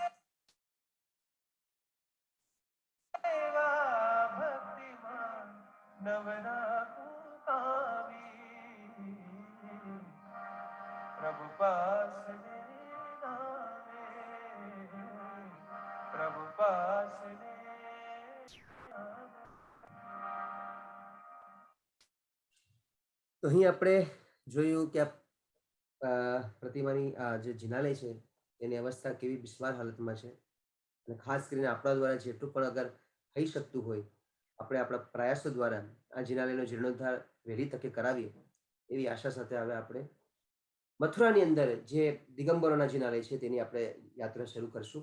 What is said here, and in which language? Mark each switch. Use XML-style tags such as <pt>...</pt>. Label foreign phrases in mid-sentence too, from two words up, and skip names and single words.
<gu>सेवा भक्तिमान नवरातु पावी, प्रभु वासने नामे, प्रभु वासने नामे। તો અહીં આપણે જોયું કે પ્રતિમાની જે જિનાલય છે એની અવસ્થા કેવી બિસ્માર હાલતમાં છે, અને ખાસ કરીને આપણા દ્વારા જેટલું પણ અગર થઈ શકતું હોય આપણે આપણા પ્રયાસો દ્વારા આ જિનાલયનો જીર્ણોદ્ધાર વહેલી તકે કરાવીએ એવી આશા સાથે હવે આપણે મથુરાની અંદર જે દિગંબરોના જિનાલય છે તેની આપણે યાત્રા શરૂ કરશું.</gu>